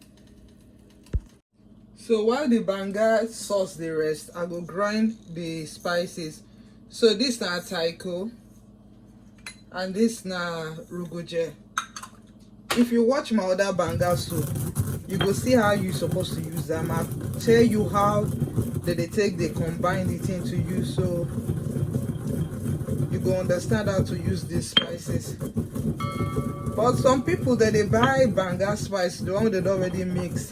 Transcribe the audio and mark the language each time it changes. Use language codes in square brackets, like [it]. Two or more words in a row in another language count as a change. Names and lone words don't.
[pcm] So while the banga sauce dey rest, I go grind the spices. So this na taiko and this na rugoje. If you watch my other banga soup, you go see how you supposed to use them. I tell you how they combine the thing to use, so you go understand how to use these spices. But some people that they buy banga spice, the one they already mix.